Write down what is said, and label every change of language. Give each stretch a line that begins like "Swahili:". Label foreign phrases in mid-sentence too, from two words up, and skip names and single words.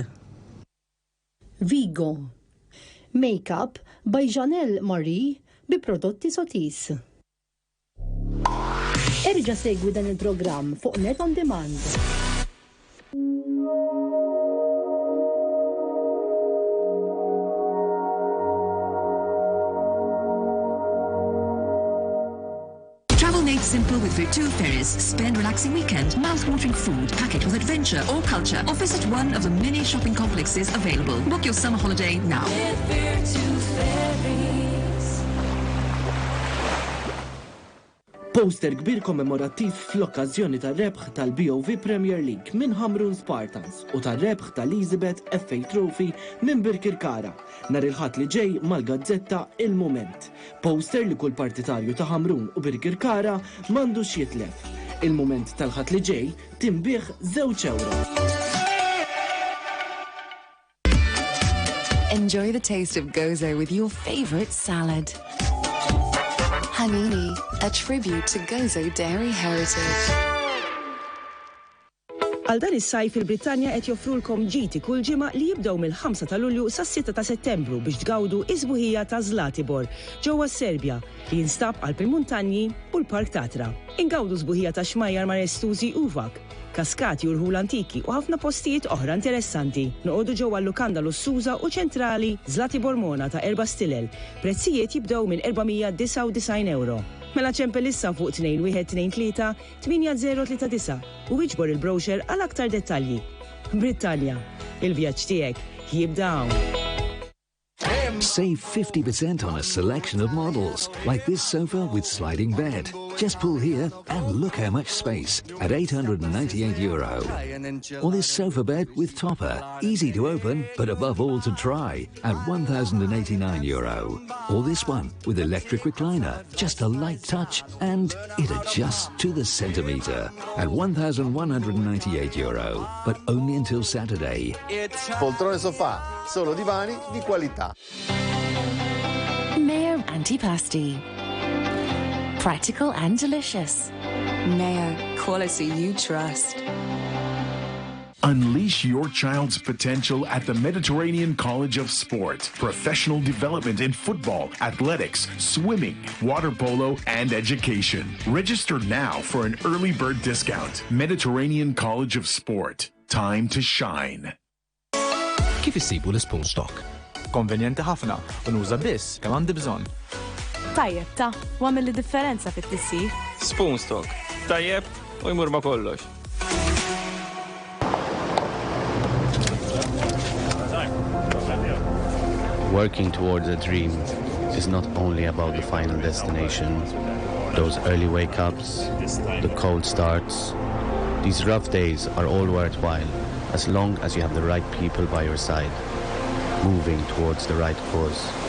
English: Vigo. Makeup by Janelle Marie
Maltese: bi prodotti
English: Sotis.
Maltese: Erġa' segwi dan il-programm fuq Net on Demand.
English: Made simple with Virtu Ferries. Spend relaxing weekend, mouth-watering food, pack it with adventure or culture, or visit one of the many shopping complexes available. Book your summer holiday now. With Virtu Ferries.
Maltese: Poster kbir kommemorattiv fl-okkażjoni tar-rebħ tal-BOV Premier League minn Hamrun Spartans u tar-rebħ tal-Elizabeth FA Trophy minn Birkirkara. Nar il-ħadd li ġej mal-gazzetta Il-Mument. Poster li kull partitarju ta' Hamrun u Birkirkara m'għandux jitlef. Il-Mument tal-ħadd li ġej timbieħ €2.
English: Enjoy the taste of Gozo with your favorite salad. Hanini, a tribute to Gozo dairy heritage.
Maltese: Għal dan is-sajf il-Brittanja qed joffrulkom ġiti kull ġimgħa li jibdew mill-5 ta' Lulju sas-6 ta' Settembru biex tgawdu iż-żbuħija ta' Zlatibor ġewwa Serbja li jinstab għall-Prim-Muntanji u l-Park Tatra. Ingawdu żbuħija ta' xmajjar marestużi uvak, kaskati u l-ħul antiki u ħafna postijiet oħra interessanti. Noqogħdu ġewwa l-lukanda Lussuża u ċentrali Zlatibor Mona ta' 4 stilel. Prezzijiet jibdew minn €499. Mela ċempel issa fuq 2123 8039 u iġbor il-brochure għal aktar dettalji. Brittanja, il-vjaġġ tiegħek jibda hawn.
English: Save 50% on a selection of models, like this sofa with sliding bed. Just pull here and look how much space at €898. Or this sofa bed with topper, easy to open, but above all to try at €1,089. Or this one with electric recliner, just a light touch and it adjusts to the centimetre at €1,198, but only until Saturday.
Italian: Poltrone sofà, solo divani di qualità.
English: Mayo Antipasti. Practical and delicious. Mayo, quality you trust. Unleash your child's potential at the Mediterranean College of Sport. Professional development in football, athletics, swimming, water polo, and education. Register now for an early bird discount. Mediterranean College of Sport. Time to shine.
Maltese: Kif issibu l-spoon stock? Konvenjenti ħafna u nuża biss kemm għandi bżonn. Tajjeb ta' u għamil differenza fit-tissif. Spoon stock. Tajjeb u jmur ma' kollox.
English: Working towards a dream is not only about the final destination. Those early wake-ups, the cold starts, these rough days are all worthwhile as long as you have the right people by your side, moving towards the right cause.